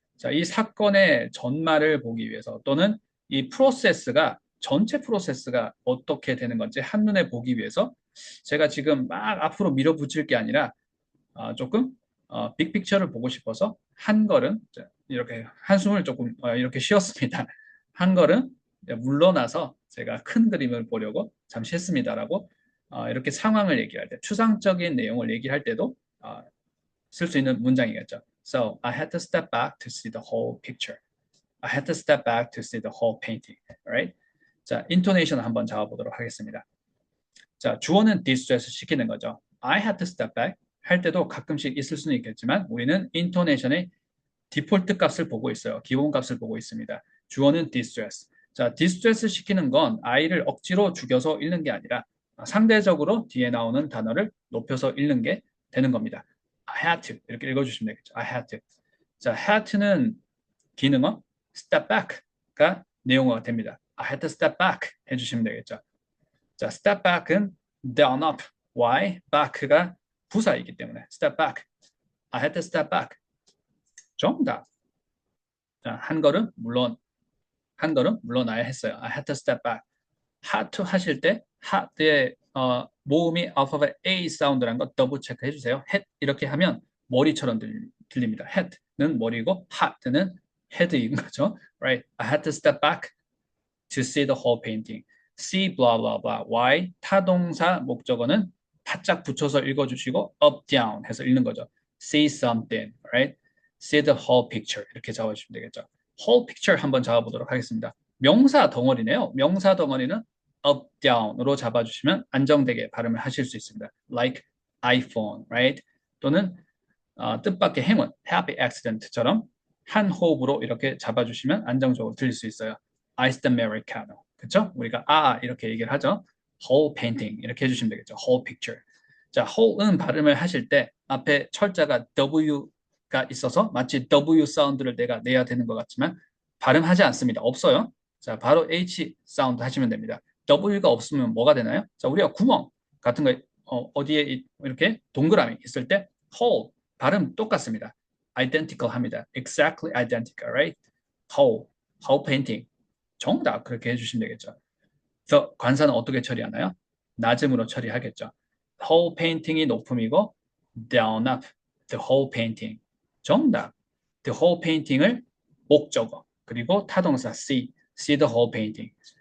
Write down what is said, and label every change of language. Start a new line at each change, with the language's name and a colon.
Korean: 자, 이 사건의 전말을 보기 위해서 또는 이 전체 프로세스가 어떻게 되는 건지 한눈에 보기 위해서 제가 지금 막 앞으로 밀어붙일 게 아니라 조금 빅픽처를 보고 싶어서 한 걸음 이렇게 한숨을 조금 이렇게 쉬었습니다. 한 걸음 물러나서 제가 큰 그림을 보려고 잠시 했습니다라고 이렇게 상황을 얘기할 때 추상적인 내용을 얘기할 때도 쓸 수 있는 문장이겠죠.
English: So I had to step back to see the whole picture. I had to step back to see the whole painting. Right?
Korean: 자, 인토네이션 한번 잡아보도록 하겠습니다. 자, 주어는 distress 시키는 거죠. I had to step back 할 때도 가끔씩 있을 수는 있겠지만 우리는 인토네이션의 디폴트 값을 보고 있어요. 기본 값을 보고 있습니다. 주어는 distress. 자, distress 시키는 건 I를 억지로 죽여서 읽는 게 아니라 상대적으로 뒤에 나오는 단어를 높여서 읽는 게 되는 겁니다. I had to 이렇게 읽어주시면 되겠죠. I had to. 자, had to는 기능어, step back가 내용어가 됩니다. I had to step back 해주시면 되겠죠. 자, step back은 down up.
English: Why? back가 부사이기 때문에 step back. I had to step back. 정답.
Korean: 자, 한 걸음 물러나야 했어요.
English: I had to step back.
Korean: had to 하실 때 had의 모음이 alphabet A 사운드라는 거 더블 체크해 주세요. had 이렇게 하면 머리처럼 들립니다. head는 머리고 had는 헤드인 거죠.
English: Right? I had to step back to see the whole painting. see blah blah blah.
Korean: why 타동사 목적어는 바짝 붙여서 읽어주시고 up down 해서 읽는 거죠.
English: see something, right? see the whole picture 이렇게 잡아주시면 되겠죠.
Korean: whole picture 한번 잡아보도록 하겠습니다. 명사 덩어리네요. 명사 덩어리는 up down으로 잡아주시면 안정되게 발음을 하실 수 있습니다.
English: like iPhone, right?
Korean: 또는 뜻밖의 행운, happy accident처럼 한 호흡으로 이렇게 잡아주시면 안정적으로 들릴 수 있어요.
English: iced americano, 그렇죠?
Korean: 우리가 이렇게 얘기를 하죠. whole painting 이렇게 해주시면 되겠죠.
English: whole picture.
Korean: 자, whole은 발음을 하실 때 앞에 철자가 W가 있어서 마치 W 사운드를 내가 내야 되는 것 같지만 발음하지 않습니다. 없어요. 자, 바로 H 사운드 하시면 됩니다. W가 없으면 뭐가 되나요? 자, 우리가 구멍 같은 거 어디에 이렇게 동그라미 있을 때 whole 발음 똑같습니다. identical 합니다.
English: exactly identical, right? whole painting.
Korean: 정답 그렇게 해주시면 되겠죠. 그래서 관사는 어떻게 처리하나요? 낮음으로 처리하겠죠.
English: whole painting이 높음이고 down up, the whole painting.
Korean: 정답.
English: the whole painting을 목적어 그리고 타동사 see the whole painting.